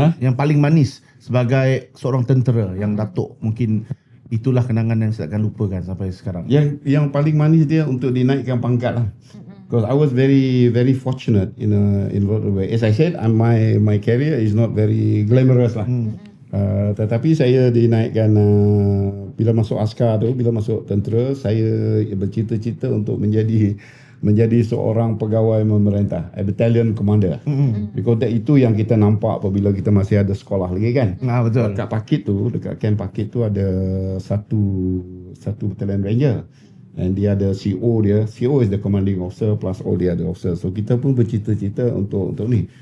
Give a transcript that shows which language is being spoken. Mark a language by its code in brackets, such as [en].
[ms] Yang paling manis sebagai seorang tentera yang Datuk mungkin itulah kenangan yang saya akan lupakan sampai sekarang. Yang paling manis dia untuk dinaikkan pangkat lah. [en] Because I was very very fortunate in a lot of way. As I said, my career is not very glamorous lah. [ms] Tetapi saya dinaikkan bila masuk askar tu, bila masuk tentera, saya bercita-cita untuk menjadi seorang pegawai memerintah, [en] a battalion commander. [ms] Because itu yang kita nampak apabila kita masih ada sekolah lagi kan. Betul. Dekat camp Pakit tu ada satu battalion ranger. And dia ada CO dia. [en] CO is the commanding officer plus all the other officers. [ms] So kita pun bercita-cita untuk ni.